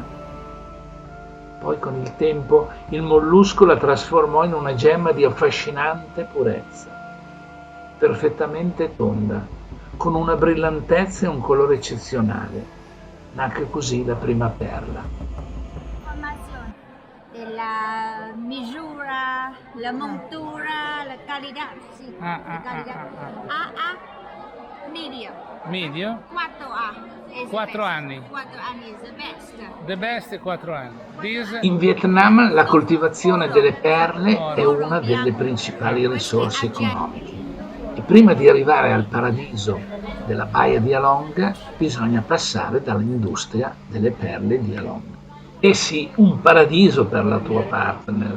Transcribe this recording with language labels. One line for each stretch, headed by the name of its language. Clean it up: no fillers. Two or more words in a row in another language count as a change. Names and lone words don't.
Italian: Poi con il tempo il mollusco la trasformò in una gemma di affascinante purezza, perfettamente tonda, con una brillantezza e un colore eccezionale. Nacque così la prima perla.
Spanish: Información de la misura, la montura, la calidad. Sí, la calidad. AA, medium. Medio? 4A.
Italian: 4 anni.
English: 4 anni is the best. The best
Italian: è 4 anni. This In Vietnam la coltivazione delle perle è una delle principali risorse economiche. E prima di arrivare al paradiso della baia di Along bisogna passare dall'industria delle perle di Along. E sì, un paradiso per la tua partner.